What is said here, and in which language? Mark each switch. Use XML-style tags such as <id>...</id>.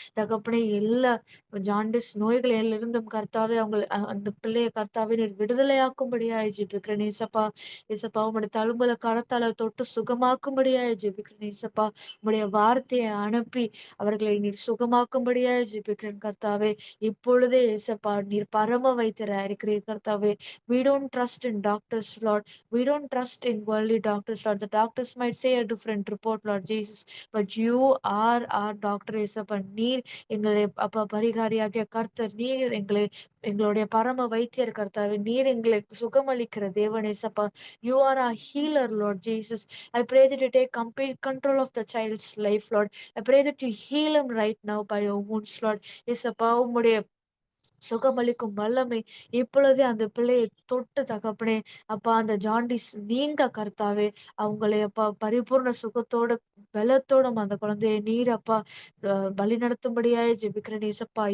<ta>தகப்பனே எல்லா ஜாண்டிஸ் நோய்களிலிருந்தும் கர்த்தாவே அந்த பிள்ளைய கர்த்தாவே நீர் விடுதலையாக்கும்படியாய் ஜெபிக்கிறேன் ஏசப்பா. ஏசப்பா உம்முடைய தழும்புல கரத்தால தொட்டு சுகமாக்கும்படியாய் ஜெபிக்கிறேன் ஏசப்பா. உம்முடைய வார்த்தையை அனுப்பி அவர்களை நீர் சுகமாக்கும்படியாய் ஜெபிக்கிறேன் கர்த்தாவே. இப்பொழுதே ஏசப்பா நீர் பரம வைத்தியரா இருக்கிறீர் கர்த்தாவே.</ta> <en>We don't trust in doctors, Lord. We don't trust in worldly doctors, Lord. The doctors might say a different report, Lord Jesus. But you are our doctor, Yesappa.</en> <ta>நீர் எங்களை அப்பா பரிகாரியாகிய கர்த்தர். நீர் எங்களுடைய பரம வைத்தியர் கர்த்தாவே. நீர் எங்களை சுகமளிக்கிற தேவன் ஏசப்பா.</ta> <en>You are our healer, Lord Jesus. I pray that you take complete control of the child's life, Lord. I pray that you heal him right now by your wounds, Lord.</en> <ta>ஏசப்பா உம்முடைய சுகமளிக்கும் வல்லமை இப்பொழுதே அந்த பிள்ளையை தொட்டு தகப்பனே. அப்பா அந்த ஜாண்டிஸ் நீங்க கர்த்தாவே. அவங்களை அப்பா பரிபூர்ண சுகத்தோட பலத்தோடும் அந்த குழந்தையை நீர் அப்பா வழி நடத்தும்படியாய் ஜெபிக்கிறேன் ஏசப்பா.</ta>